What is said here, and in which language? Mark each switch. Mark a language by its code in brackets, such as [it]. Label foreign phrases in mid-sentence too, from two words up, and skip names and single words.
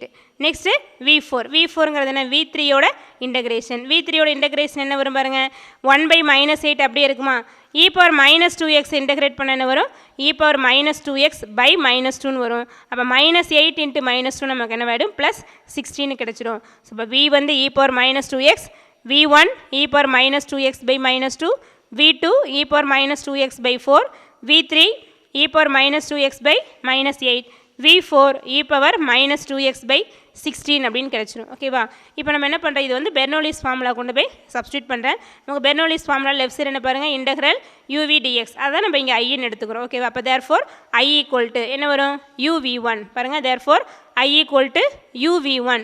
[ta] நெக்ஸ்ட்டு v4ங்கிறது என்ன? v3யோட இன்டகிரேஷன். v3யோட இன்டகிரேஷன் என்ன வரும் பாருங்கள், 1/-8 அப்படியே இருக்குமா? e⁻²x இன்டகிரேட் பண்ண என்ன வரும்? e⁻²x/-2ன்னு வரும். அப்போ -8 × -2 நமக்கு என்ன ஆகிடும்? +16 கிடச்சிரும். ஸோ இப்போ v வந்து e⁻²x, v1 e⁻²x/-2, v2 e⁻²x/4, v3 e⁻²x/-8, v4 e⁻²x/16 அப்படின்னு கிடச்சிரும். ஓகேவா? இப்போ நம்ம என்ன பண்ணுறோம், இது வந்து [en] Bernoulli's formula [ta] கொண்டு போய் சப்ஸ்டியூட் பண்ணுறேன். நமக்கு [en] Bernoulli's formula left side [ta] என்ன பாருங்கள், இன்டெக்ரல் uv dx, அதான் நம்ம இங்கே ஐன்னு எடுத்துக்கிறோம். ஓகேவா? அப்போ தேர்ஃபோர் I = என்ன வரும்? uv1 பாருங்கள். தேர்ஃபோர் I = uv1.